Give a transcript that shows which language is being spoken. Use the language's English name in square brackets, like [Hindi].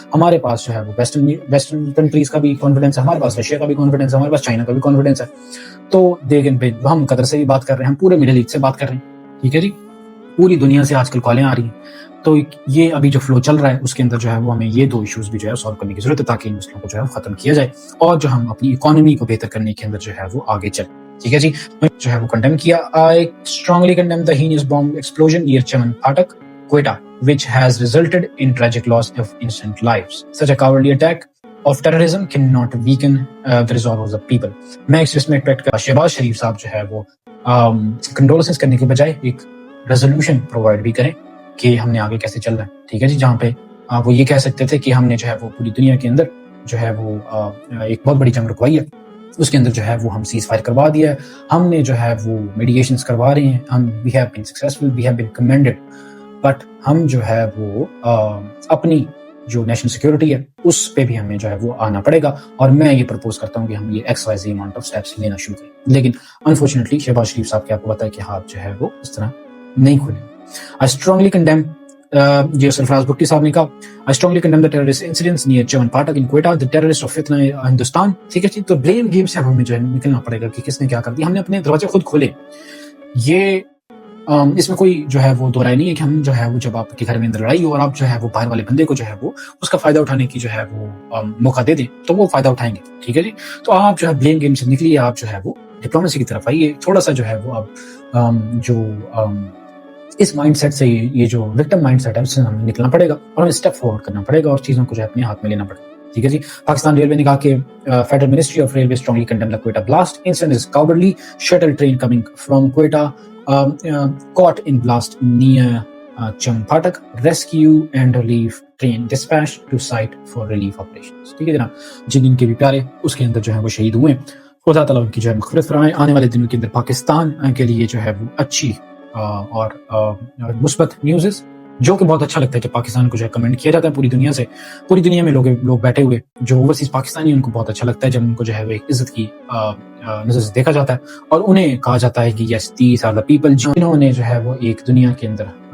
[Urdu] ہمارے پاس جو ہے وہ ویسٹرن کنٹریز کا بھی کانفیڈنس ہے، ہمارے پاس رشیا کا بھی کانفیڈنس ہے، ہمارے پاس چائنا کا بھی کانفیڈنس ہے. تو دیکھیں ہم قطر سے بھی بات کر رہے ہیں، ہم پورے مڈل ایسٹ سے بات کر رہے ہیں، ٹھیک ہے جی. پوری دنیا سے آج کل کالیں آ رہی ہیں، تو یہ ابھی جو فلو چل رہا ہے اس کے اندر جو ہے وہ ہمیں یہ 2 ایشوز بھی جو ہے سالو کرنے کی ضرورت ہے تاکہ ان مسئلوں کو جو ہے ختم کیا جائے اور جو ہم اپنی اکانومی کو بہتر کرنے کے اندر جو ہے وہ آگے چلیں. ٹھیک ہے جی، جو ہے وہ کنڈیم کیا. [English] I strongly condemn the heinous bomb explosion near Chaman Phatak, Quetta, which has resulted in tragic loss of innocent lives. Such a cowardly attack of terrorism cannot weaken the resolve of the people. [Urdu] میں اس میں شہباز شریف صاحب جو ہے وہ condolences کرنے کے بجائے ایک ریزولوشن پرووائڈ بھی کریں کہ ہم نے آگے کیسے چل رہا ہے. ٹھیک ہے جی، جہاں پہ وہ یہ کہہ سکتے تھے کہ ہم نے جو ہے وہ پوری دنیا کے اندر جو ہے وہ ایک بہت بڑی جنگ رکوائی ہے، اس کے اندر جو ہے وہ ہم سیز فائر کروا دیا ہے، ہم نے جو ہے وہ میڈییشنز کروا رہے ہیں، ہم [English] we have been successful, we have been commended, but [Urdu] ہم جو ہے وہ اپنی جو نیشنل سیکورٹی ہے اس پہ بھی ہمیں جو ہے وہ آنا پڑے گا. اور میں یہ پرپوز کرتا ہوں کہ ہم یہ XYZ اماؤنٹ آف اسٹیپس لینا شروع کریں. لیکن انفارچونیٹلی شہباز شریف صاحب کے آپ کو پتا ہے کہ ہاتھ جو ہے وہ اس طرح نہیں کھلے. [English] I strongly condemn [Urdu] جو سرفراز بھٹی صاحب نے کہا [English] I strongly condemn the terrorist incidents near Chaman Phatak in Quetta, the terrorist of فتنہ ہندوستان. [Urdu] ٹھیک ہے جی، تو بلیم گیم سے ہمیں جو ہے نکلنا پڑے گا کہ کس نے کیا کر دیا. ہم نے اپنے دروازے خود کھولے. یہ اس میں کوئی جو ہے وہ دو رائے نہیں ہے کہ ہم جو ہے وہ جب آپ کے گھر میں اندر لڑائی ہو اور آپ جو ہے وہ باہر والے بندے کو جو ہے وہ اس کا فائدہ اٹھانے کی جو ہے وہ موقع دے دیں تو وہ فائدہ اٹھائیں گے. ٹھیک ہے جی، تو آپ جو ہے بلیم گیم سے نکلیے، آپ جو ہے وہ ڈپلومیسی کی طرف آئیے. تھوڑا سا جو ہے وہ اب جو اس مائنڈ سیٹ سے یہ جو وکٹم مائنڈ سیٹ ہے اس سے ہمیں نکلنا پڑے گا اور ہمیں اسٹیپ فارورڈ کرنا پڑے گا اور چیزوں کو جو ہے اپنے ہاتھ میں لینا پڑے گا. ٹھیک ہے جی. پاکستان ریلوے نے کہا کہ [English] Federal ministry of railway strongly condemn the Quetta blast incident is cowardly. Shuttle train coming from Quetta caught in blast near Chaman Phatak. Rescue and relief train dispatched to site for relief operations. [Urdu] ٹھیک ہے جناب، جن کے بھی پیارے اس کے اندر جو ہے وہ شہید ہوئے، خدا تعالیٰ ان کی جو ہے مغفرت فرمائے. آنے والے دنوں کے اندر پاکستان کے لیے جو ہے وہ اچھی اور مثبت نیوز جو کہ بہت اچھا لگتا ہے کہ پاکستان کو جو ہے کمنٹ کیا جاتا ہے پوری دنیا سے. پوری دنیا میں لوگ بیٹھے ہوئے جو اوورسیز پاکستانی ان کو بہت اچھا لگتا ہے جب ان کو جو ہے وہ ایک عزت کی نظر سے دیکھا جاتا ہے اور انہیں کہا جاتا ہے کہ [English] yes these are the people [Urdu] جنہوں نے جو ہے وہ ایک دنیا کے اندر